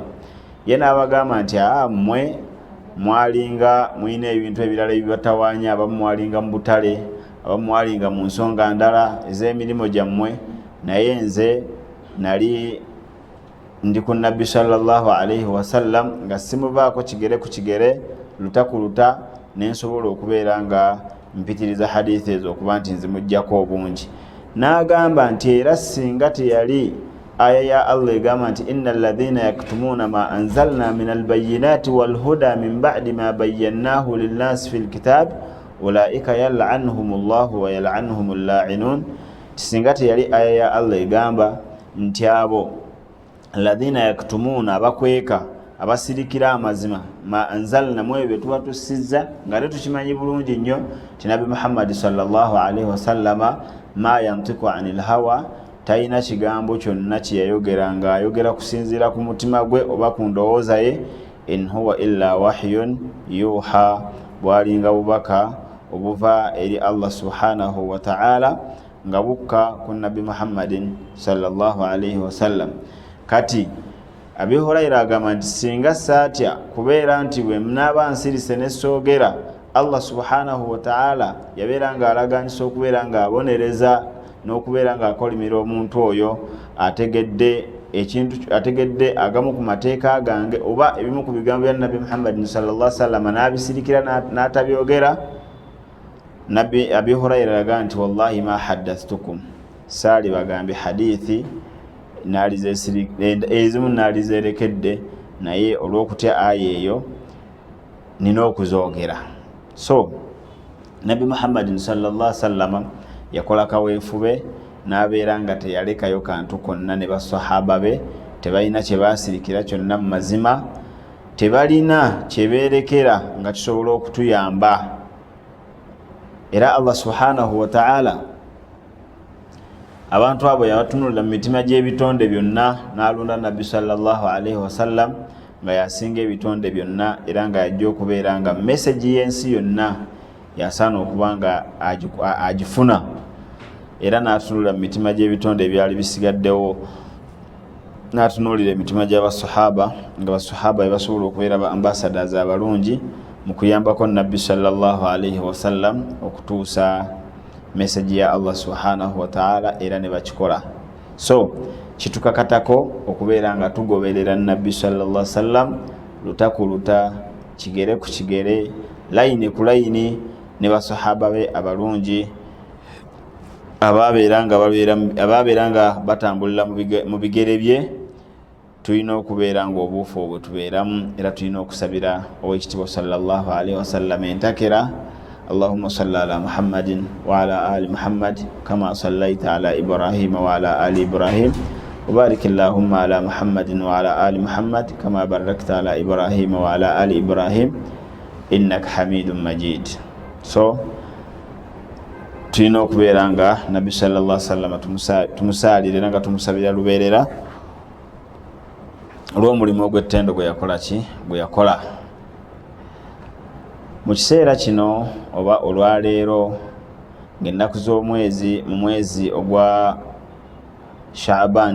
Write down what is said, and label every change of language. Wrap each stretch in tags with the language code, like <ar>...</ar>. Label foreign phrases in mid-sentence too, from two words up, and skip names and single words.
<lg>Ye n'abagamba nti mmwe mwalinga muyina ebintu ebirala ebibatawaanya, abamu mwalinga mu butale, abamu mwalinga mu nsonga ndala ez'emirimu gyammwe, naye nze nali ndi ku nabbi</lg> <ar>صلى الله عليه وسلم</ar> <lg>nga simuvaako kigere ku kigere, luta ku luta, nensobola okubeera nga mpitiriza hadithi ezo okuba nti nzimujjako obungi. N'agamba nti era singa teyali aya ya Allah egamba nti</lg> <ar>إن الذين يكتمون ما أنزلنا من البينات والهدى من بعد ما بيناه للناس في الكتاب أولئك يلعنهم الله ويلعنهم اللاعنون.</ar> <lg>Singa teyali aya ya Allah egamba nti abo</lg> <ar>الذين يكتمون</ar> <lg>abakweka abasirikira amazima</lg> <ar>ما أنزلنا</ar> <lg>mwe bye tuba tussizza nga tukimanyi bulungi nnyo ti nabi Muhammad</lg> <ar>صلى الله عليه وسلم ما ينطق عن الهوى,</ar> <lg>tayina kigambo kyonna kyeyayogeranga ayogera kusinziira ku mutima gwe oba ku ndowooza ye.</lg> <ar>إن هو إلا وحي يوحى,</ar> <lg>bwalinga bubaka obuva eri Allah</lg> <ar>سبحانه وتعالى</ar> <lg>nga bukka ku nabi Muhammadin</lg> <ar>صلى الله عليه وسلم.</ar> <lg>Kati Abi Huraira agamba nti singa saatya kubeera nti bwe mnaaba nsirise ne soogera, Allah</lg> <ar>سبحانه وتعالى</ar> <lg>yabeera nga alaganyisa okubeera nga abonereza n'okubeera nga akolimira omuntu oyo ategedde agamu ku mateeka gange oba ebimu ku bigambo bya nabi Muhammad</lg> <ar>صلى الله عليه وسلم</ar> <lg>n'abisirikira n'atabyogera. Abi Huraira agamba nti</lg> <ar>والله ما حدثتكم,</ar> <lg>saali bagambe hadithi ezimu naalizerekedde, naye olw'okutya aya eyo nina okuzoogera. So nabi Muhammadin</lg> <ar>صلى الله عليه وسلم</ar> <lg>yakola kaweefube n'abeera nga teyalekayo kantu konna ne basahaba be tebalina kye baasirikira kyonna mu mazima, tebalina kye beerekera nga kisobola okutuyamba. Era Allah</lg> <ar>سبحانه وتعالى</ar> <lg>abantu abo yabatunulira mu mitima gy'ebitonde byonna, n'alonda nabbi</lg> <ar>صلى الله عليه</ar> <lg>wasallam nga yasinga ebitonde byonna, era nga yajja okubeera nga message y'ensi yonna yasaana okuba nga agifuna, era n'atunulira mu mitima gy'ebitonde ebyali bisigaddewo, n'atunuulira emitima gy'abasahaba nga basahaba basobola okubeera ba ambassadors abalungi mu kuyambako nabbi</lg> <ar>صلى الله عليه وسلم</ar> <lg>okutuusa message ya Allah</lg> <ar>سبحانه وتعالى,</ar> <lg>era ne bakikola. So kitukakatako okubeera nga tugoberera nabbi</lg> <ar>صلى الله عليه وسلم</ar> <lg>luta ku luta, kigere ku kigere, layini ku layini ne basahaba be abalungi ababeera nga batambulira mu bigere bye. Tulina okubeera nga obuufu obwe tubeeramu, era tulina okusabira ow'ekitiibwa</lg> <ar>صلى الله عليه وسلم</ar> <lg>entakera.</lg> <ar>اللهم صل على محمد وعلى آل محمد كما صليت على إبراهيم وعلى آل إبراهيم وبارك اللهم على محمد وعلى آل محمد كما باركت على إبراهيم وعلى آل إبراهيم إنك حميد مجيد.</ar> <lg>So tulina okubeera nga nabbi</lg> <ar>صلى الله عليه وسلم</ar> <lg>tumusaalira nga tumusabira lubeerera olw'omulimu ogw'ettendo gwe yakola mu kiseera kino oba olwaleero ng'ennaku z'omwezi mu mwezi ogwa Shaaban</lg>